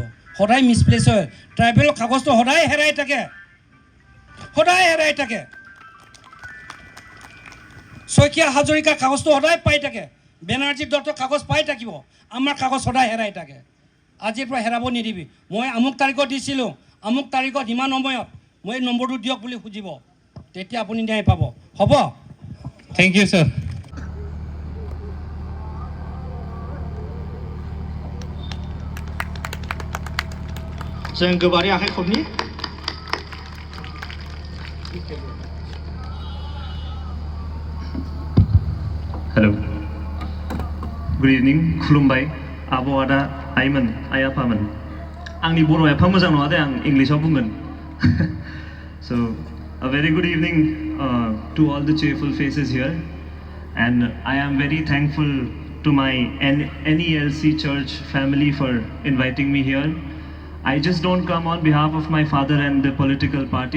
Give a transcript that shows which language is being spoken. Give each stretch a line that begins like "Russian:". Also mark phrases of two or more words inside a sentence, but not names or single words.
Assamese: সদায় মিছপ্লেচ হয়, ট্ৰাইবেলৰ কাগজটো সদায় হেৰাই থাকে, শইকীয়া হাজৰিকাৰ কাগজটো সদায় পাই থাকে, বেনাৰ্জী দত্তৰ কাগজ পাই থাকিব, আমাৰ কাগজ সদায় হেৰাই থাকে। আজিৰ পৰা হেৰাব নিদিবি। মই আমুক তাৰিখত দিছিলোঁ, আমুক তাৰিখত ইমান সময়ত মই এই নম্বৰটো দিয়ক বুলি খুজিব, তেতিয়া আপুনি ন্যায় পাব। হ'ব?
English: thank you sir.
Bodo: जों गोबारै आखाइ खबनि। हेलौ,
English: good evening,
Bodo: खुलुमबाय आब' आदा आइमोन, आइ आफामोन। आंनि बर' एफा मोजां नङा दे, आं इंलिसाव बुंगोन।
English: So a very good evening to all the cheerful faces here, and I am very thankful to my NELC church family for inviting me here. I just don't come on behalf of my father and the political party.